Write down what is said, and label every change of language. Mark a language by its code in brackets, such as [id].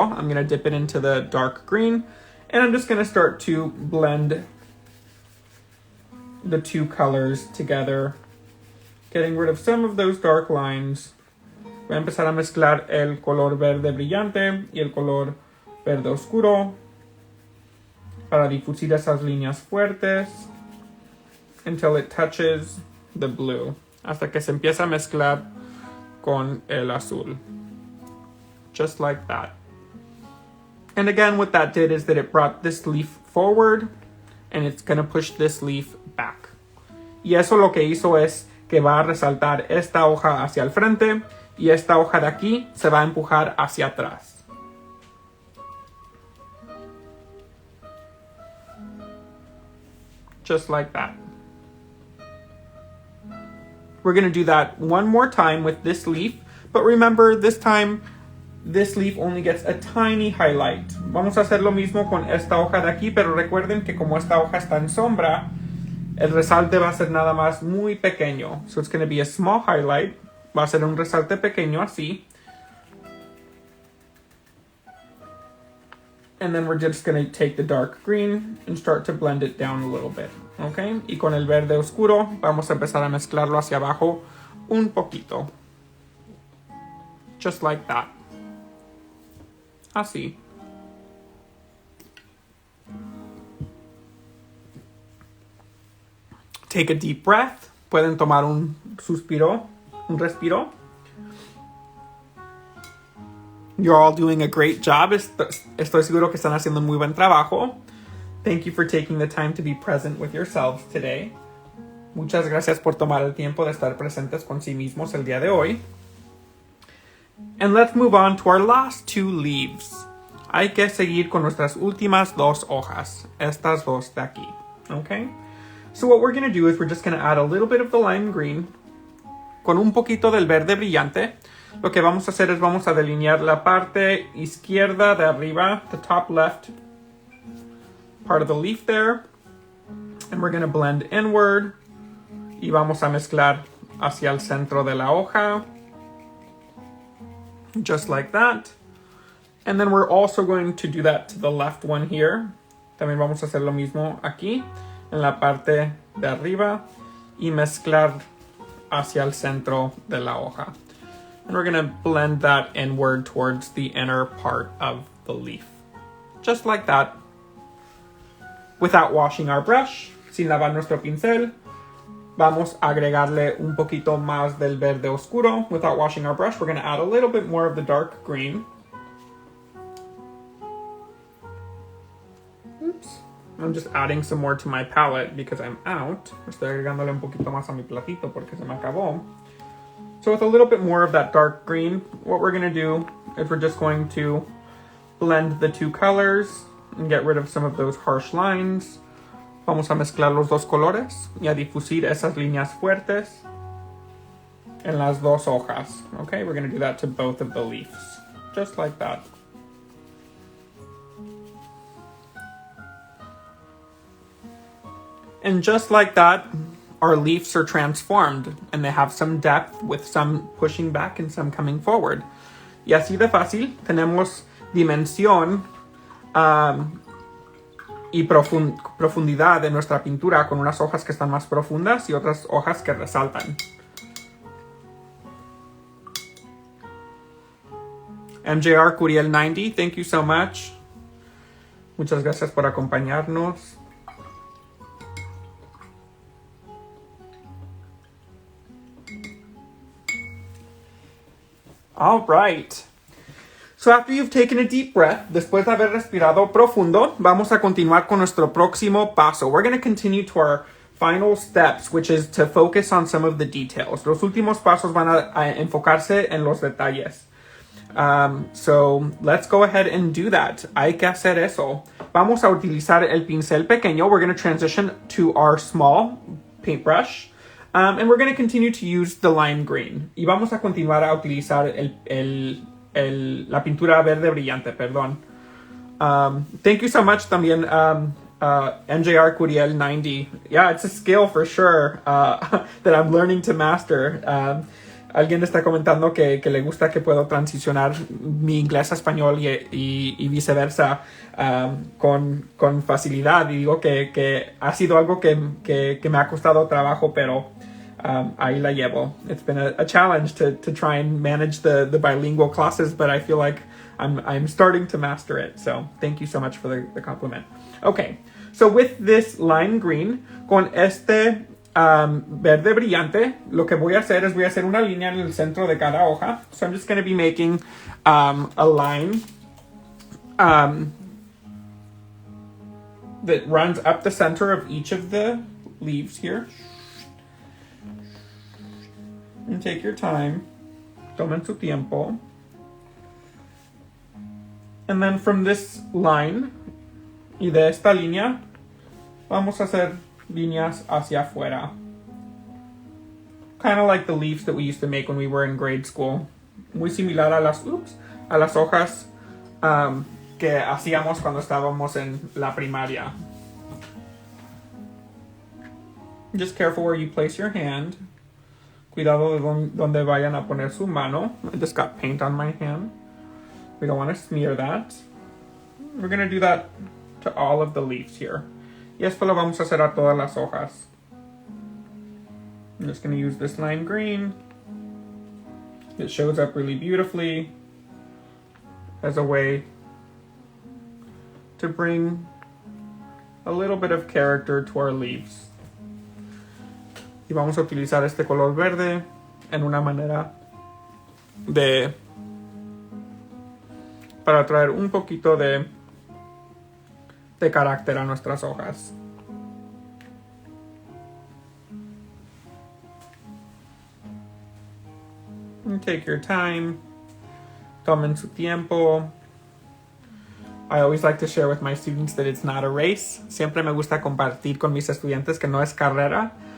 [en] I'm going to dip it into the dark green. And I'm just going to start to blend the two colors together Getting rid of some of those dark lines. [es] Voy a empezar a mezclar el color verde brillante y el color verde oscuro para difusir esas líneas fuertes [en] until it touches the blue. [es] Hasta que se empieza a mezclar con el azul. [en] Just like that. And again, what that did is that it brought this leaf forward and it's going to push this leaf back. [es] Y eso lo que hizo es que va a resaltar esta hoja hacia el frente y esta hoja de aquí se va a empujar hacia atrás. [en] Just like that. We're going to do that one more time with this leaf, but remember this time this leaf only gets a tiny highlight. [es] Vamos a hacer lo mismo con esta hoja de aquí, pero recuerden que como esta hoja está en sombra, el resalte va a ser nada más muy pequeño. [en] So it's going to be a small highlight. [es] Va a ser un resalte pequeño así. [en] And then we're just going to take the dark green and start to blend it down a little bit. Okay? [es] Y con el verde oscuro vamos a empezar a mezclarlo hacia abajo un poquito. [en] Just like that. [es] Así. [en] Take a deep breath. [es] Pueden tomar un suspiro, un respiro. [en] You're all doing a great job. [es] Estoy seguro que están haciendo un muy buen trabajo. [en] Thank you for taking the time to be present with yourselves today. [es] Muchas gracias por tomar el tiempo de estar presentes con sí mismos el día de hoy. [en] And let's move on to our last two leaves. [es] Hay que seguir con nuestras últimas dos hojas. Estas dos de aquí. [en] Okay? So what we're going to do is we're just going to add a little bit of the lime green [es] con un poquito del verde brillante. Lo que vamos a hacer es vamos a delinear la parte izquierda de arriba, [en] the top left part of the leaf there. And we're going to blend inward. [es] Y vamos a mezclar hacia el centro de la hoja. [en] Just like that. And then we're also going to do that to the left one here. [es] También vamos a hacer lo mismo aquí, en la parte de arriba. Y mezclar hacia el centro de la hoja. [en] And we're going to blend that inward towards the inner part of the leaf. Just like that. Without washing our brush, [es] sin lavar nuestro pincel, vamos a agregarle un poquito más del verde oscuro. [en] Without washing our brush, we're going to add a little bit more of the dark green. Oops. I'm just adding some more to my palette because I'm out. [es] Estoy agregándole un poquito más a mi platito porque se me acabó. [en] So with a little bit more of that dark green, what we're going to do is we're just going to blend the two colors and get rid of some of those harsh lines. [es] Vamos a mezclar los dos colores y a difusir esas líneas fuertes en las dos hojas. [en] Okay, we're going to do that to both of the leaves. Just like that. And just like that, our leaves are transformed and they have some depth with some pushing back and some coming forward. [es] Y así de fácil tenemos dimensión y profundidad de nuestra pintura con unas hojas que están más profundas y otras hojas que resaltan. [en] MJR Curiel 90, thank you so much. [es] Muchas gracias por acompañarnos. All right. [en] So after you've taken a deep breath, [es] después de haber respirado profundo, vamos a continuar con nuestro próximo paso. [en] We're going to continue to our final steps, which is to focus on some of the details. [es] Los últimos pasos van a enfocarse en los detalles. [en] So let's go ahead and do that. [es] Hay que hacer eso. Vamos a utilizar el pincel pequeño. [en] We're going to transition to our small paintbrush. And we're going to continue to use the lime green. [es] Y vamos a continuar a utilizar la pintura verde brillante, perdón. [en] Thank you so much también, MJR Curiel 90. Yeah, it's a skill for sure that I'm learning to master. [es] Alguien está comentando que le gusta que puedo transicionar mi inglés a español y viceversa con facilidad. Y digo que ha sido algo que me ha costado trabajo, pero ahí la llevo. [en] It's been a challenge to try and manage the bilingual classes, but I feel like I'm starting to master it. So thank you so much for the compliment. Okay, so with this lime green, [es] con este verde brillante, lo que voy a hacer es voy a hacer una línea en el centro de cada hoja. [en] So I'm just going to be making a line that runs up the center of each of the leaves here. And take your time. [es] Tomen su tiempo. [en] And then from this line [es] y de esta línea vamos a hacer líneas hacia afuera. [en] Kind of like the leaves that we used to make when we were in grade school. [es] Muy similar a las hojas que hacíamos cuando estábamos en la primaria. [en] Just careful where you place your hand. [es] Cuidado de donde vayan a poner su mano. [en] I just got paint on my hand. We don't want to smear that. We're going to do that to all of the leaves here. [es] Y esto lo vamos a hacer a todas las hojas. [en] I'm just going to use this lime green. It shows up really beautifully as a way to bring a little bit of character to our leaves. [es] Y vamos a utilizar este color verde en una manera para traer un poquito de carácter a nuestras hojas. [en] And take your time. [es] Tomen su tiempo. [en] I always like to share with my students that it's not a race. [es] Siempre me gusta compartir con mis estudiantes que no es carrera.